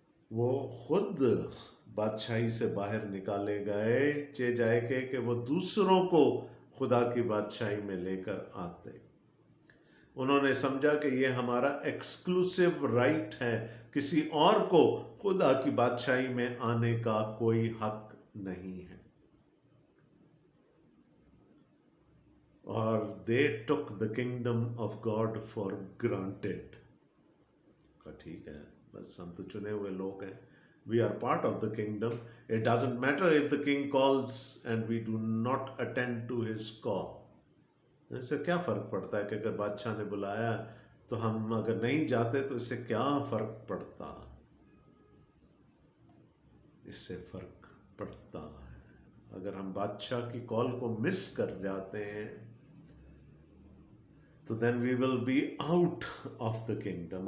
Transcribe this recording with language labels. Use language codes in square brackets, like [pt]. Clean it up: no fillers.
[ur] وہ خود بادشاہی سے باہر نکالے گئے چے جائے کہ وہ دوسروں کو خدا کی بادشاہی میں لے کر آتے. انہوں نے سمجھا کہ یہ ہمارا ایکسکلوسیو رائٹ ہے, کسی اور کو خدا کی بادشاہی میں آنے کا کوئی حق نہیں ہے. [en] اور they took the kingdom of God for granted. [ur] ٹھیک ہے, بس ہم تو چنے ہوئے لوگ ہیں. [en] We are part of the kingdom. It doesn't matter if the king calls and we do not attend to his call. [ur] اس سے کیا فرق پڑتا ہے کہ اگر بادشاہ نے بلایا تو ہم اگر نہیں جاتے تو اس سے کیا فرق پڑتا؟ اس سے فرق پڑتا ہے. اگر ہم بادشاہ کی کال کو مس کر جاتے ہیں تو [en] then we will be out of the kingdom.